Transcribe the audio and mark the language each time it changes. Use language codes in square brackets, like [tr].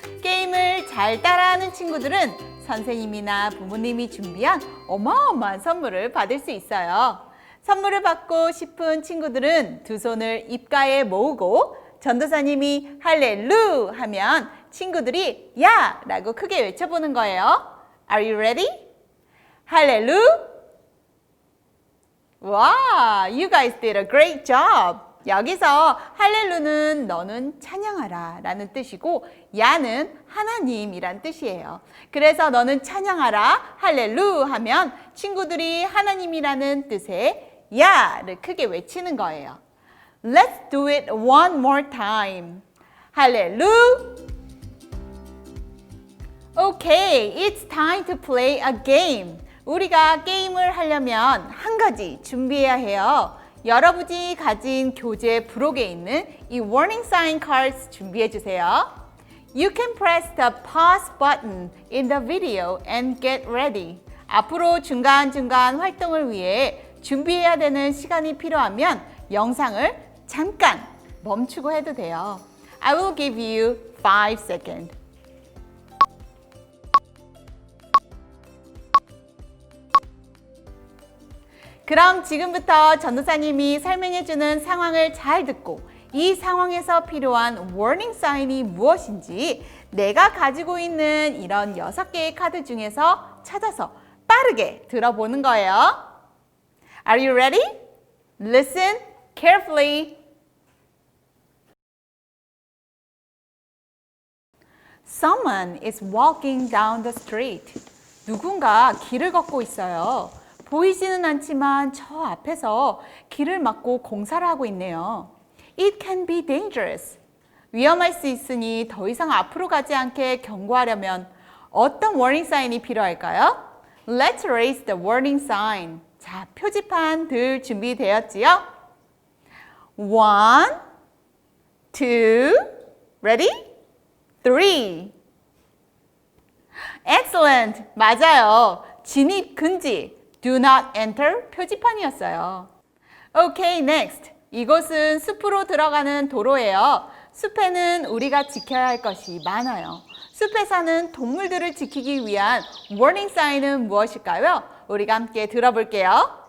[ko] 게임을 잘 따라하는 친구들은 선생님이나 부모님이 준비한 어마어마한 선물을 받을 수 있어요. 선물을 받고 싶은 친구들은 두 손을 입가에 모으고 전도사님이 할렐루 하면 친구들이 야! 라고 크게 외쳐보는 거예요. [en] Are you ready? [ko] 할렐루! [en] 와, you guys did a great job. [ko] 여기서 할렐루는 너는 찬양하라 라는 뜻이고 야는 하나님이란 뜻이에요. 그래서 너는 찬양하라 할렐루 하면 친구들이 하나님이라는 뜻의 야를 크게 외치는 거예요. [en] Let's do it one more time. [ko] 할렐루! [en] Okay, it's time to play a game. [ko] 우리가 게임을 하려면 한 가지 준비해야 해요. 여러분이 가진 교재 부록에 있는 이 warning sign cards 준비해 주세요. [en] You can press the pause button in the video and get ready. [ko] 앞으로 중간중간 활동을 위해 준비해야 되는 시간이 필요하면 영상을 잠깐 멈추고 해도 돼요. [en] I will give you 5 seconds. [ko] 그럼 지금부터 전도사님이 설명해주는 상황을 잘 듣고 이 상황에서 필요한 warning sign이 무엇인지 내가 가지고 있는 이런 6개의 카드 중에서 찾아서 빠르게 들어보는 거예요. [en] Are you ready? Listen carefully. Someone is walking down the street. [ko] 누군가 길을 걷고 있어요. 보이지는 않지만 저 앞에서 길을 막고 공사를 하고 있네요. [en] It can be dangerous. [ko] 위험할 수 있으니 더 이상 앞으로 가지 않게 경고하려면 어떤 warning sign이 필요할까요? [en] Let's raise the warning sign. [ko] 자, 표지판 들 준비되었지요? [en] 1, 2, ready? 3. Excellent! [ko] 맞아요. 진입 금지. [en] Do not enter [ko] 표지판이었어요. [en] Okay, next. [ko] 이곳은 숲으로 들어가는 도로예요. 숲에는 우리가 지켜야 할 것이 많아요. 숲에 사는 동물들을 지키기 위한 warning sign은 무엇일까요? 우리가 함께 들어볼게요.